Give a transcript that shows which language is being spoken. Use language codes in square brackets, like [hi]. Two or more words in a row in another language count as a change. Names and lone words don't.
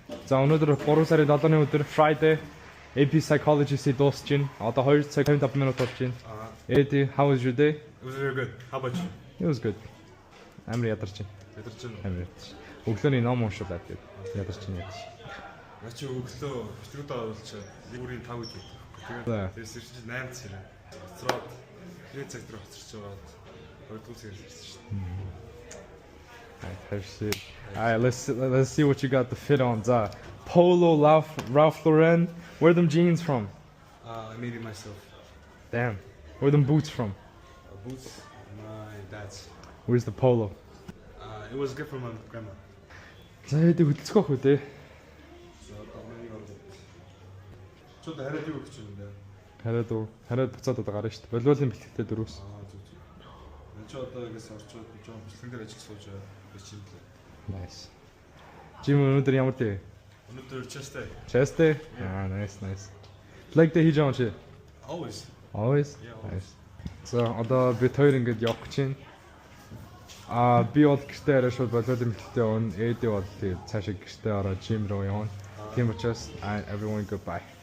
[mn] За өнөөдөр 3 сарын 7-ны өдөр Friday AP Psychology-ийг дуусч байна. Одоо 2 цаг 55 минут болж байна. [en] Eddie, how was your day? It was very good. How about you? It was good. [mn] Амар ядарч байна. Ядарч байна. Амар ядарч. Өглөөний ном уншуулаад тэгээд ядарч байна. Наа чи өглөө битрүүдээ оруулчаад бүрийн 5 гэж байдаг. Тэгээд тэрс чи 8 цаг. Хоцроод 3 цаг дээр хоцорч яваад 2 цагаас ирсэн шүү дээ. [en] Alright, let's see what you got the fit on. Polo Ralph Lauren. Where are them jeans from? I made it myself. Damn. Where are them boots from? Boots, my dad's. Where's the polo? It was a gift from my grandma. [mn] За эдийг хөдөлцөх байх үү те. So чод хараад юу гэж юм бэ? Хараад буцаад одоо гарна шүү дээ. Волейболын бэлтгэвтэй дөрөвс. Зүг. Энд ч одоо ингээс орчоод жоохон бэлтгэн дээр ажил сууж байж юм лээ. Nice. Жим өнөөдөр ямар дээ? Өнөөдөр [en] chest day. Chest day? Nice. Leg day [mn] хийж байгаа юм чи? [en] Always. Always? Yeah, always. Nice. [mn] За одоо бид хоёр ингэж явах гэж байна. Би бол гэртээ арай шууд волейболын бэлтгэвтэй явна. Эди бол тэгээд цаашаа гэртээ ороод жим руу явна. Тийм учраас [en] everyone goodbye.